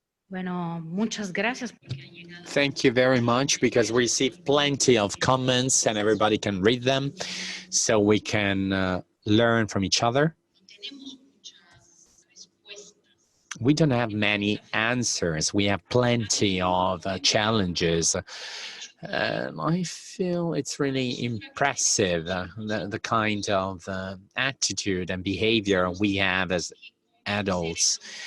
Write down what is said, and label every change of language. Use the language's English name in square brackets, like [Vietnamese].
[Spanish] Bueno, muchas gracias porque han llegado. [English] Thank you very much, because we received plenty of comments and everybody can read them, so we can learn from each other. [Spanish] No tenemos muchas respuestas. [English] We don't have many answers. We have plenty of challenges. And I feel it's really impressive, the kind of attitude and behavior we have as adults.